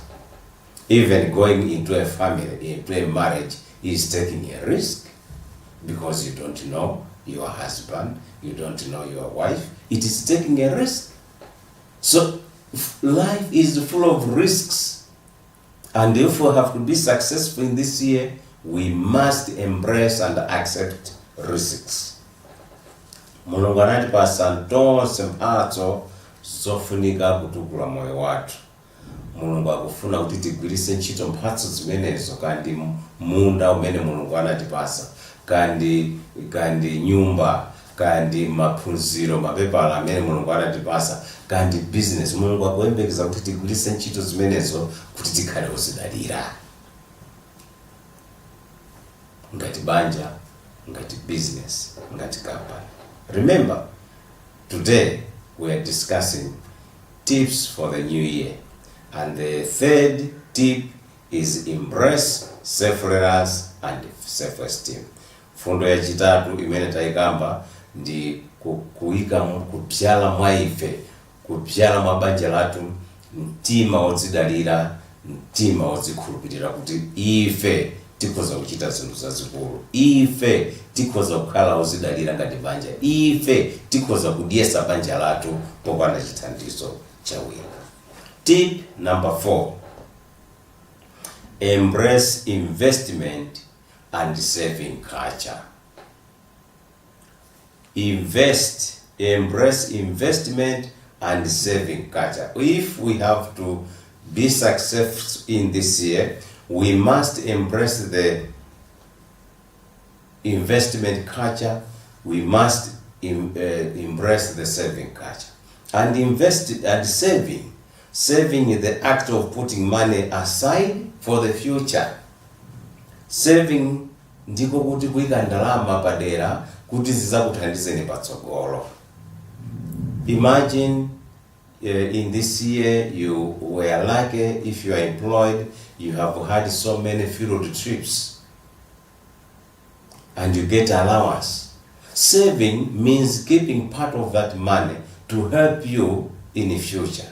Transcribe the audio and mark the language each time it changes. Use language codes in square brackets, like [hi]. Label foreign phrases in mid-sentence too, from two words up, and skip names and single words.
[en] Even going into a family, into a marriage, is taking a risk, because you don't know your husband, you don't know your wife. It is taking a risk. So life is full of risks, and if we have to be successful in this year, we must embrace and accept risks. [ny] Mulungu anatipasa tonse mphatso zofunika kutukula moyo wathu. Mulungu akufuna kuti tigwiritse ntchito mphatso zimenezo, kandi munda umene Mulungu anatipasa, kandi nyumba, kandi maphunziro, mapepala amene Mulungu anatipasa, kandi business. Mulungu akuyembekeza kuti tigwiritse ntchito zimenezo kuti tikhale ozidalira. Ngati banja, ngati business, ngati company. [en] Remember, today we are discussing tips for the new year. And the third tip is embrace self-reliance and self-esteem. [ny] Fundo ya chitatu imene taikamba ndi kupyala mwa ife, kupyala mwa banja lathu mtima wodzidalira, mtima wodzikhulupirira kuti ife tikhoza kuchita zinthu zazikulu, ife tikhoza kukhala ozidalira ngati banja, ife tikhoza kudyesa banja lathu popanda chithandizo cha wina. [en] Tip number 4, embrace investment and saving culture. Embrace investment and saving culture. If we have to be successful in this year, we must embrace the investment culture. We must embrace the saving culture. And saving is the act of putting money aside for the future. [ny] Saving ndiko kuti kuika ndalama padera kuti zizakuthandizeni patsogolo. [en] Imagine in this year you were lucky, if you are employed, you have had so many field trips and you get allowance. Saving means keeping part of that money to help you in the future.